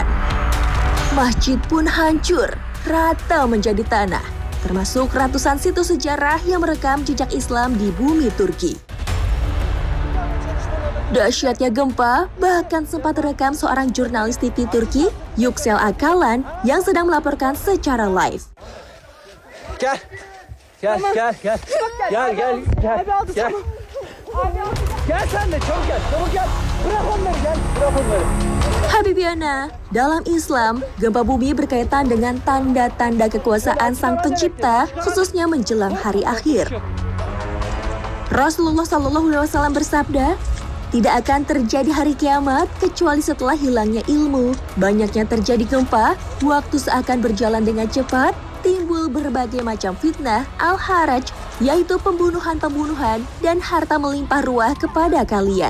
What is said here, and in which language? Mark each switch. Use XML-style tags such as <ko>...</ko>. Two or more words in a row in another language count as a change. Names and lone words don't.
<id>Masjid pun hancur, rata menjadi tanah. Termasuk ratusan situs sejarah yang merekam jejak Islam di bumi Turki. Dahsyatnya gempa bahkan sempat terekam seorang jurnalis TV Turki, Yüksel Akalan, yang sedang melaporkan secara live.</id> <tr>Gel sen de çabuk gel. Bırak onları.</tr> <id>Habibiana, dalam Islam, gempa bumi berkaitan dengan tanda-tanda kekuasaan Sang Pencipta, khususnya menjelang hari akhir. Rasulullah SAW bersabda, tidak akan terjadi hari kiamat kecuali setelah hilangnya ilmu, banyaknya terjadi gempa, waktu seakan berjalan dengan cepat, timbul berbagai macam fitnah al-haraj, yaitu pembunuhan-pembunuhan dan harta melimpah ruah kepada kalian.</id>